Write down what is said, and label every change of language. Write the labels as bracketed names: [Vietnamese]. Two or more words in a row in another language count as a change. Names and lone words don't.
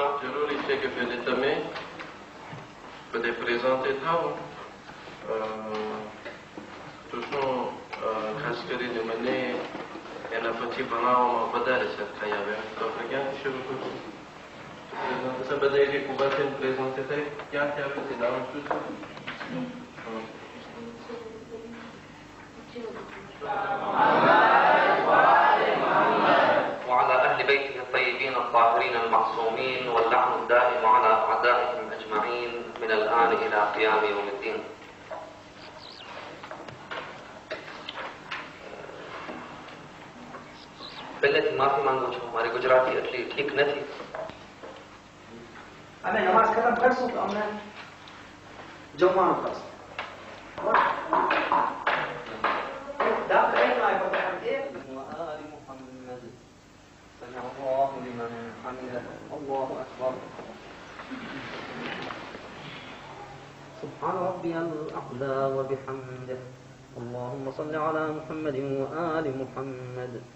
[Gujarati] જરૂરી છે કે પહેલે તમે બધે પ્રેઝન્ટે થાઓ. તો શું ખાસ કરીને મને એના પછી ભણાવવામાં વધારે સરખાઈ આવે. તો આપણે ક્યાંથી શરૂ કરશું? બધા એક ઉભા થઈને પ્રેઝન્ટે થાય ક્યાંથી આવે છે? નામ શું છે? [Arabic] وعلى أهل بيته الطيبين الطاهرين المعصومين واللعن الدائم على أعدائهم أجمعين من الآن إلى قيام يوم الدين. [Gujarati] પહેલેથી માફી માંગુ છું, મારી ગુજરાતી એટલી ઠીક નથી. અમે નમાઝ ખતમ કરશું તો અમને જમવાનું થશે. [Arabic] الله لمن حمده الله أكبر سبحان ربي الأعلى وبحمده اللهم صل على محمد وآل محمد